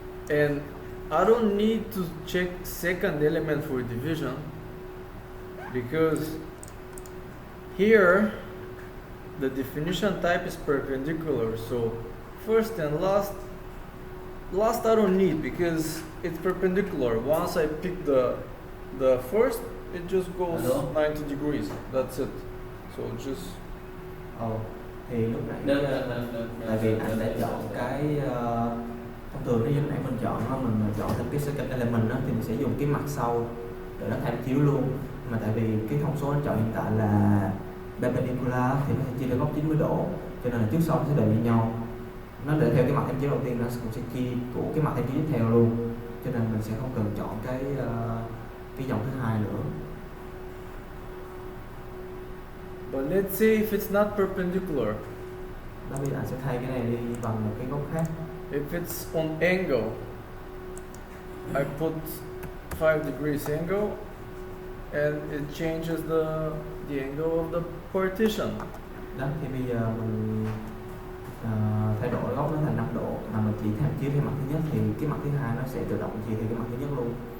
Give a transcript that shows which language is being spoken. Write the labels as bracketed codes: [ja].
[en] And I don't need to check second element for division because here the definition type is perpendicular, so first and last I don't need because it's perpendicular. Once I pick the first, it just goes 90 degrees. That's it. So just [vi] thì lúc nãy tại vì anh đã chọn cái thông thường nếu như nãy mình chọn đó, mình chọn thêm cái second element đó, thì mình sẽ dùng cái mặt sau để nó tham chiếu luôn, mà tại vì cái thông số anh chọn hiện tại là perpendicular thì nó sẽ chia theo góc 90 độ, cho nên là trước sau nó sẽ đều như nhau, nó để theo cái mặt tham chiếu đầu tiên nó cũng sẽ chia của cái mặt tham chiếu tiếp theo luôn, cho nên mình sẽ không cần chọn cái dòng thứ hai nữa. [en] But let's say if it's not perpendicular. [vi] Đó, bây giờ anh sẽ thay cái này đi bằng một cái góc khác. [en] If it's on angle, I put 5 degrees angle and it changes the angle of the partition. [vi] Đó, thì bây giờ mình thay đổi góc nó thành 5 độ, mà mình chỉ tham chiếu theo mặt thứ nhất thì cái mặt thứ hai nó sẽ tự động chia theo cái mặt thứ nhất luôn.